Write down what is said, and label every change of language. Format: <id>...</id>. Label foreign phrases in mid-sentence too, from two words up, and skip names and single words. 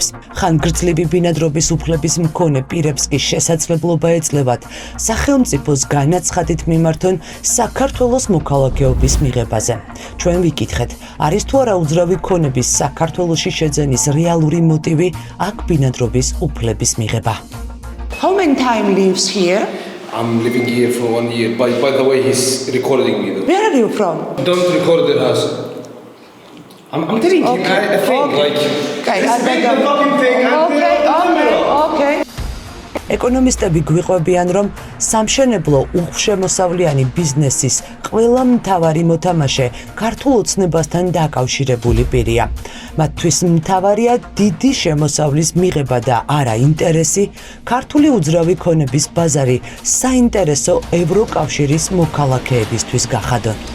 <ka>ხანგრძლივი ბინადრობის უფლების მქონე პირებს კი შესაძლებლობა ეძლევათ სახელმწიფოს განაცხადით მიმართონ საქართველოს მოქალაქეობის მიღებაზე. ჩვენ ვიკითხეთ, არის თუ არა უძრავი ქონების საქართველოში შეძენის რეალური მოტივი აქ ბინადრობის უფლების მიღება.</ka> <en>How many time lives here? I'm living here for 1 year. By the way, he's recording me though. Where are you from? Don't record the house. I'm telling him, I think like... Okay, respect the fucking thing. Okay.</en> <ka>ეკონომისტები გვიყვებიან, რომ სამშენებლო უხშემოსავლიანი ბიზნესის ყველა მთავარი მოთამაშე ქართულ ოცნებასთან დაკავშირებული პირია. მათთვის მთავარია დიდი შემოსავლის მიღება და არა ინტერესი, ქართული უძრავი ქონების ბაზარი საინტერესო ევროკავშირის მოქალაქეებისთვის გახადონ.</ka>